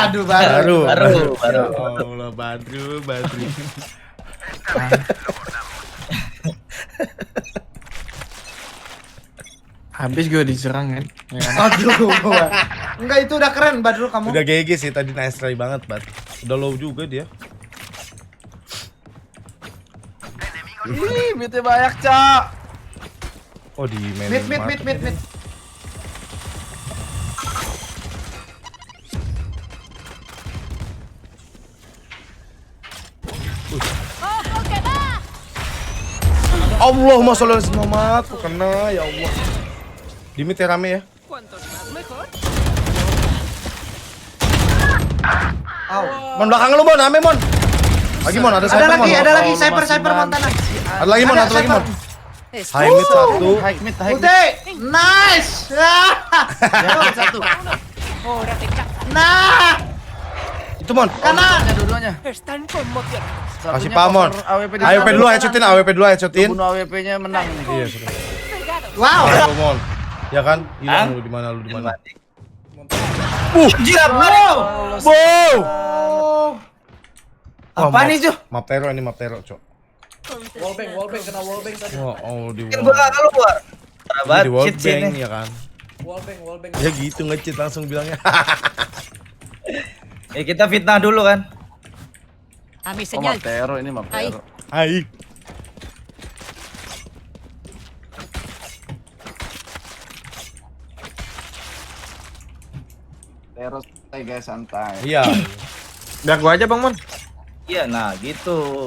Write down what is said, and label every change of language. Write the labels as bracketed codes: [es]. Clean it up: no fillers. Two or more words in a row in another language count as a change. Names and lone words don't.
[id] Aduh, Badru. Baru. [ar] يا الله [id] Badru. Habis gue diserang kan. Ya kan? Aduh. Enggak, itu udah keren Badru kamu. Udah GG sih tadi, [en] nice try [id] banget, Bat. Udah low juga dia. Ih, mitnya banyak, Cak. Oh di main Mid. [ar] اللهم صل على محمد. [id] Kok kena [ar] يا الله. [id] Di mid ya rame ya. [es] Cuantos más mejor. [id] Mon belakang lu, Mon. Ame, Mon. Lagi, Mon. Ada sniper, Mon. Ada lagi sniper Montana. Ada lagi, Mon. Ada Satu lagi, Mon. Spike [en] High mid satu. High mid. [id] Ulti. Nice. Satu. [es] hora de caza. [id] Nah. Itu, Mon. Kanan. Dua-duanya. [es] Están conmocionados. [id] Kasih paham, Mon. AWP AWP dulu headshotin. Bunuh AWP-nya menang nih. Iya, sudah. [es] Pegados. [id] Wow. Ayo, Mon. Ya kan? Hilang lu di mana? Wow. Wow. Apa nih, Cuk? Map teror, Cok. Wallbang kena wallbang tadi. Oh, di Kan gua enggak keluar. Sahabat, di cheat wallbang sini. ya kan. Wallbang. Ya gitu nge-cheat langsung bilangnya. Ya kita fitnah dulu kan. [es] A mi [id] Oh, [es] señal. [id] map teror ini map [es] Ahí. [id] teror. Hai. Teror santai guys, santai. Iya. Biar gua aja Bang Mon. Iya, nah gitu.